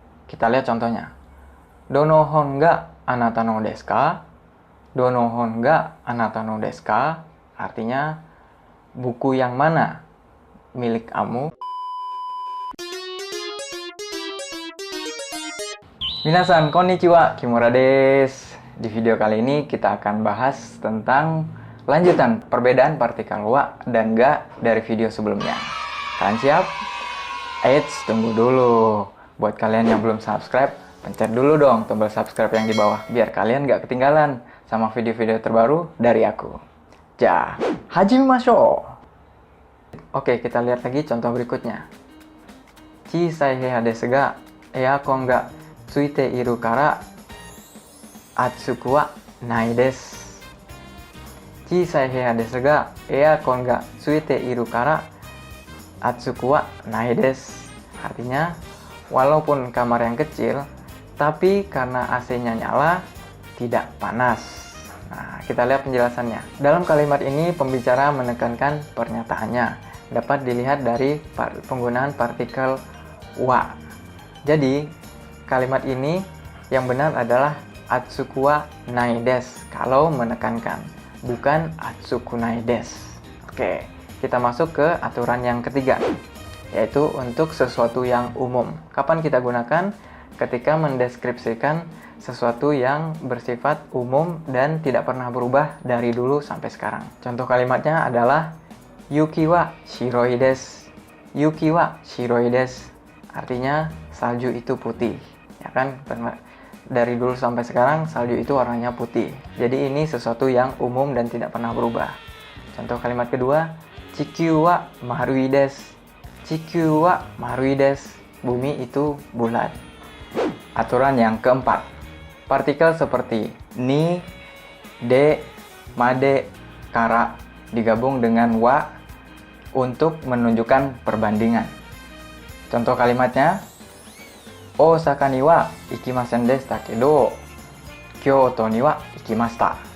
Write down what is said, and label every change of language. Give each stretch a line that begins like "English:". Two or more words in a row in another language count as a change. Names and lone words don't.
Indonesian: Kita lihat contohnya.
Japanese: どの本があなたのですか? どの本があなたのですか?
Indonesian: Artinya, buku yang mana milik kamu?
Japanese: 皆さん、こんにちは、木村です.
Indonesian: Di video kali ini kita akan bahas tentang lanjutan perbedaan partikel wa dan ga dari video sebelumnya. Kalian siap? Eits, tunggu dulu. Buat kalian yang belum subscribe, pencet dulu dong tombol subscribe yang di bawah, biar kalian gak ketinggalan sama video-video terbaru dari aku.
Japanese: じゃ、始めましょう!
Indonesian: Oke, kita lihat lagi contoh berikutnya.
Japanese: 小さい部屋ですがエアコンがついているから暑くはないです. 小さい部屋ですがエアコンがついているから暑くはないです.
Indonesian: Artinya, walaupun kamar yang kecil, tapi karena AC-nya nyala, tidak panas. Nah, kita lihat penjelasannya. Dalam kalimat ini, pembicara menekankan pernyataannya. Dapat dilihat dari penggunaan partikel wa. Jadi, kalimat ini yang benar adalah
Japanese: 暑くはないです
Indonesian: kalau menekankan, bukan
Japanese: 暑くないです.
Indonesian: Oke, kita masuk ke aturan yang ketiga, yaitu untuk sesuatu yang umum. Kapan kita gunakan? Ketika mendeskripsikan sesuatu yang bersifat umum dan tidak pernah berubah dari dulu sampai sekarang. Contoh kalimatnya adalah
Japanese: 雪は白いです. 雪は白いです.
Indonesian: Artinya salju itu putih. Ya kan? Dari dulu sampai sekarang salju itu warnanya putih. Jadi ini sesuatu yang umum dan tidak pernah berubah. Contoh kalimat kedua,
Japanese: 地球は丸いです. 地球は丸いです.
Indonesian: Bumi itu bulat. Aturan yang keempat. Partikel seperti ni, de, made, kara digabung dengan wa untuk menunjukkan perbandingan. Contoh kalimatnya,
Japanese: 大阪には行きませんでしたけど、京都には行きました.